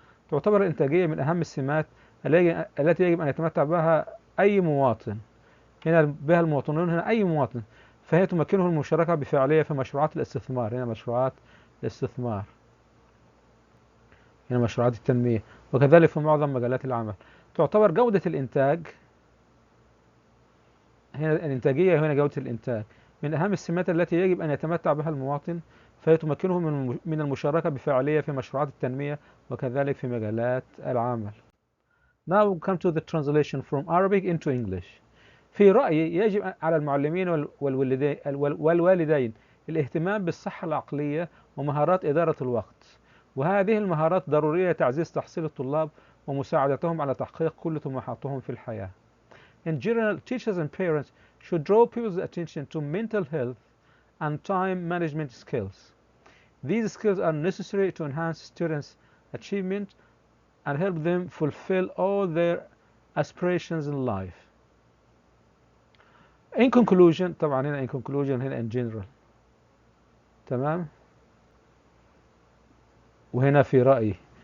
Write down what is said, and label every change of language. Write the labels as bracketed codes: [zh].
[ar] تعتبر الإنتاجية من أهم السمات التي يجب أن يتمتع بها أي مواطن، هنا بها المواطنون، هنا أي مواطن، فهي تمكنه المشاركة بفعالية في مشروعات الاستثمار، هنا مشروعات الاستثمار، هنا مشروعات التنمية، وكذلك في معظم مجالات العمل. تعتبر جودة الإنتاج، هنا الإنتاجية، هنا جودة الإنتاج، من أهم السمات التي يجب أن يتمتع بها المواطن فهي تمكنه من المشاركة بفعالية في مشروعات التنمية وكذلك في مجالات العمل. [en] Now we come to the translation from Arabic into English. [ar] في رأيي يجب على المعلمين والوالدين الاهتمام بالصحة العقلية ومهارات إدارة الوقت، وهذه المهارات ضرورية لتعزيز تحصيل الطلاب ومساعدتهم على تحقيق كل طموحاتهم في الحياة. [en] In general, teachers and parents should draw people's attention to mental health and time management skills. These skills are necessary to enhance students' achievement and help them fulfill all their aspirations in life. In conclusion، [ar] طبعا هنا [en] in conclusion، [ar] هنا [en] in general، [ar] تمام، وهنا في رأيي.